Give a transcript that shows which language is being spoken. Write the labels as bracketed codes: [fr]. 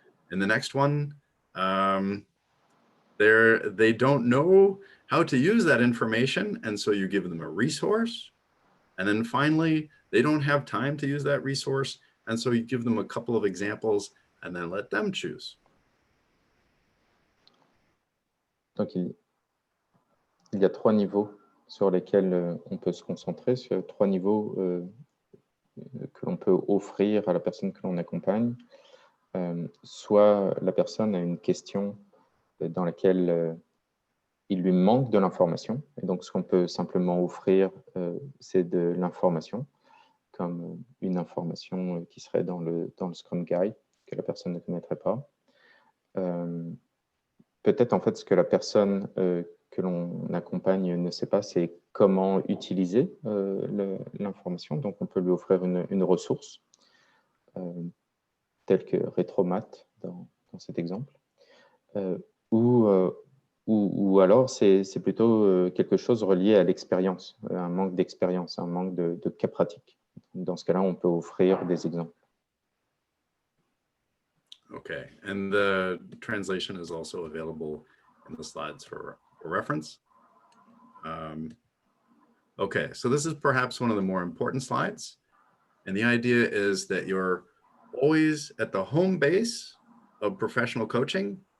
[en] In the next one, they don't know how to use that information, and so you give them a resource. And then finally, they don't have time to use that resource, and so you give them a couple of examples and then let them choose. [fr] Donc, il y a 3 niveaux sur lesquels on peut se concentrer, sur 3 niveaux que l'on peut offrir à la personne que l'on accompagne. Soit la personne a une question dans laquelle il lui manque de l'information, et donc ce qu'on peut simplement offrir, c'est de l'information, comme une information qui serait dans le Scrum Guide, que la personne ne connaîtrait pas. peut-être en fait ce que la personne que l'on accompagne ne sait pas, c'est comment utiliser l'information. Donc, on peut lui offrir une ressource telle que Rétromat dans cet exemple. Ou alors, c'est plutôt quelque chose relié à l'expérience, un manque d'expérience, un manque de cas pratiques. Dans ce cas-là, on peut offrir des exemples. [en] Okay, and the translation is also available in the slides for reference. Okay, so this is perhaps one of the more important slides. And the idea is that you're always at the home base of professional coaching.